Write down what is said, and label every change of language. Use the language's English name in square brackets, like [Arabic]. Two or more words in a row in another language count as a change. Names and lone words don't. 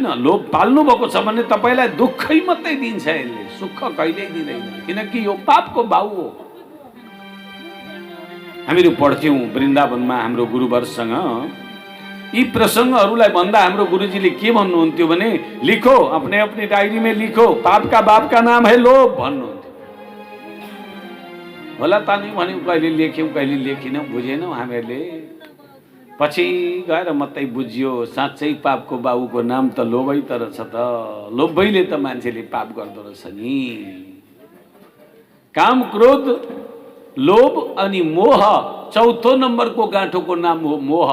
[Nepali] लोभ पाल्नु भएको छ भने तपाईलाई दुःखै मात्रै दिन्छ, यसले सुख कहिल्यै दिँदैन, किनकि यो पापको बाउ हो। हामीहरू पढ्थ्यौँ वृन्दावनमा हाम्रो गुरुवरसँग, यी प्रसङ्गहरूलाई भन्दा हाम्रो गुरुजीले के भन्नुहुन्थ्यो भने, [Hindi] लिखो अपने अपनी डायरी में लिखो, पाप का बाप का नाम है लोभ भन्नुहुन्थ्यो। [Nepali] होला त नि भन्यौँ, कहिले लेख्यौँ कहिले लेखिनौँ, बुझेनौँ हामीहरूले। पछि गएर मात्रै बुझियो साँच्चै पापको बाबुको नाम त लोभै त रहेछ त। लोभैले त मान्छेले पाप गर्दो रहेछ नि। काम क्रोध लोभ अनि मोह, चौथो नम्बरको गाँठोको नाम हो मोह।